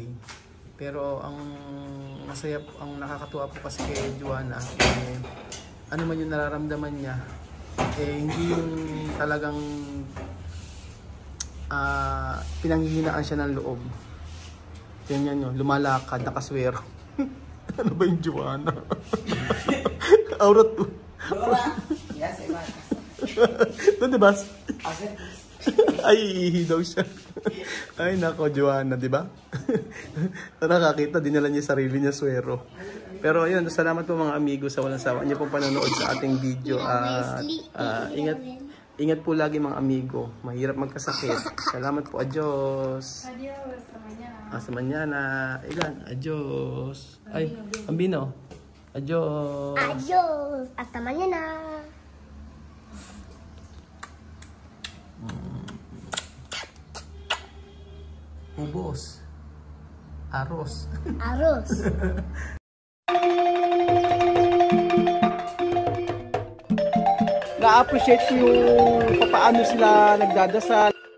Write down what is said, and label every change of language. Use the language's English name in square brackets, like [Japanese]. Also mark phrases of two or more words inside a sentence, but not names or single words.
[Filipino] Pero ang masaya, ang nakakatuwa po kasi kay Joanna, ano man yung nararamdaman niya, hindi yung talagang pinanghihinaan siya ng loob. Tingnan nyo, lumalakad, nakaswero. Ano ba yung Joanna? Aurat to. [Spanish] Dora, ya se va a casar. [Filipino] Doon diba? [Spanish] Hacer [Filipino] Ay, iihi daw siya. Ay, nako, Joanna, di ba? Nakakita, dinala niya sarili niya swero. Pero ayun, salamat po mga amigo sa walang sawa niyo pong panonood sa ating video. Ingat po lagi mga amigo. Mahirap magkasakit. Salamat po. [Spanish] Adios. Adiós, hasta mañana. Hasta mañana. Ilan? Adios. Ay, Ambino. Adios. Adiós. Hasta mañana. [Filipino] Ubos. [Spanish] Arroz. Arroz. [Filipino] Na-appreciate ko yung paano sila nagdadasal.